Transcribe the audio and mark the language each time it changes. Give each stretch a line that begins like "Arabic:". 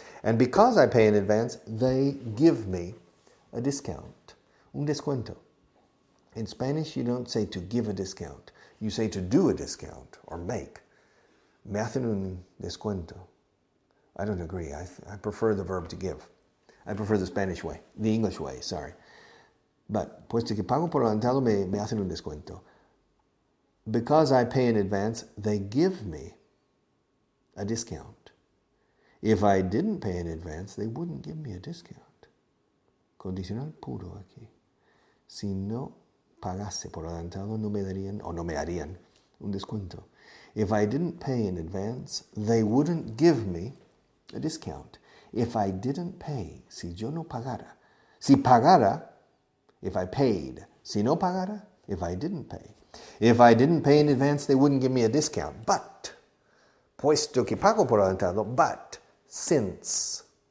English: And because I pay in advance, they give me a discount,
Spanish: un descuento.
English: In Spanish, you don't say to give a discount. You say to do a discount or make.
Spanish: Me hacen un descuento.
English: I don't agree. I prefer the verb to give. I prefer the Spanish way, the English way, sorry.
Spanish: But, puesto que pago por adelantado, me hacen un descuento.
English: Because I pay in advance, they give me a discount. If I didn't pay in advance, they wouldn't give me a discount.
Spanish: Condicional puro aquí. Si no pagase por adelantado, no me darían, o no me harían un descuento.
English: If I didn't pay in advance, they wouldn't give me a discount. If I didn't pay,
Spanish: si yo no pagara. Si pagara,
English: if I paid.
Spanish: Si no pagara,
English: if I didn't pay. If I didn't pay in advance, they wouldn't give me a discount.
Spanish: But, puesto que pago por adelantado,
English: but, since.